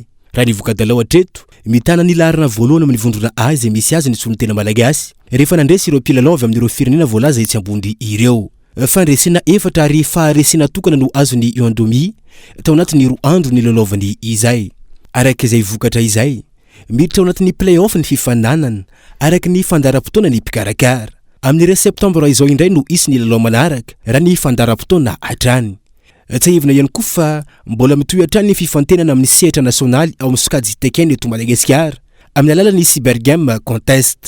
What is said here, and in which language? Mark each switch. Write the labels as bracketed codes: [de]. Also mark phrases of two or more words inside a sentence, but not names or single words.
[mg] Raha ny voka-dalao hatreto, mitana ny laharana voalohany amin'ny vondrona A izay misy azy ny solon-tena malagasy rehefa nandresy ireo mpilalao avy amin'ireo firenena voalaza etsy ambony ireo. Fandresena efatra ary faharesena tokana no azon'ny Ionjomi tao anatin'ny 2 andro ny lalaovany izay. Araka izay vokatra izay, miditra ao anatin'ny play-off ny fifananana araka ny fandaram-potoana ny mpikarakara. Amin'ny 2 septambra izao indray no isy ny lalao manaraka raha ny fandaram-potoana hatrany. Tsahivina ihany koa fa mbola mitohy hatrany ny fifantenana amin'ny sehatra nasionaly ao amin'ny sokajy tekena eto Madagasikara amin'ny alalan'ny Cyber Game Contest.